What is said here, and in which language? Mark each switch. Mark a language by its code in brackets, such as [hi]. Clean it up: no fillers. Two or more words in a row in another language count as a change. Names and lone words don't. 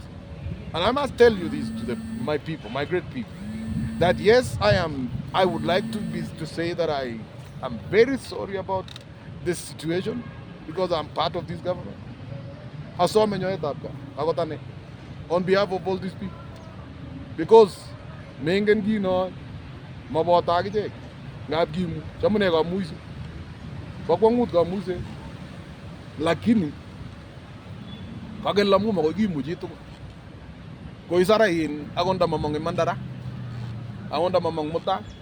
[en] And I must tell you this to my people, my great people, that yes, I would like to say that I am very sorry about this situation because I'm part of this government. On behalf of all these people. [kln] Because mengen kino mabota akichek ngap kimu chamune kamuise kokwangut kamuise lakini kakelamu makoi kimu chitugul koisara in akonda mamong imandara akonda mamong muta